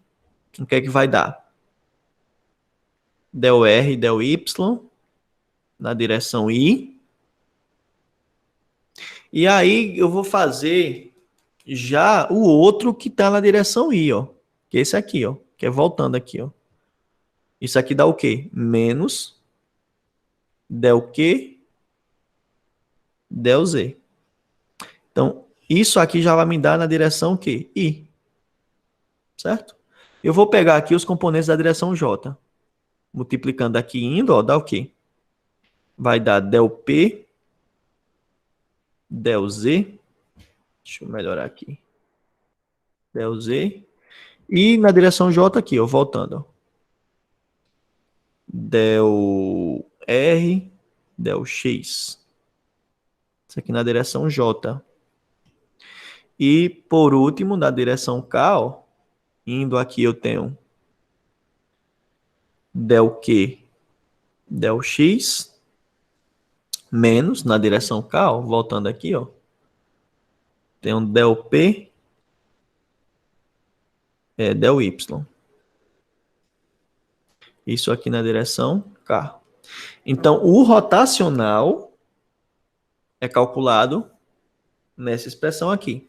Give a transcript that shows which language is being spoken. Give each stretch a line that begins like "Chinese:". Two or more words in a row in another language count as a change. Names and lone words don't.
Portuguese: O que é que vai dar? Del R, del Y, na direção I. E aí eu vou fazer já o outro que está na direção I, ó. Que é esse aqui, ó. Que é voltando aqui, ó. Isso aqui dá o quê? Menos del Q, del Z. Então, isso aqui já vai me dar na direção Q? I. Certo? Eu vou pegar aqui os componentes da direção J. Multiplicando aqui indo, ó, dá o quê? Vai dar del P, del Z. Deixa eu melhorar aqui. Del Z. E na direção J aqui, ó, voltando. Ó. Del R, del X. Isso aqui na direção J. E, por último, na direção K, ó, indo aqui eu tenho del Q, del X, menos, na direção K, ó, voltando aqui, ó, tenho del P, del Y. Isso aqui na direção K. Então, o rotacional é calculado nessa expressão aqui.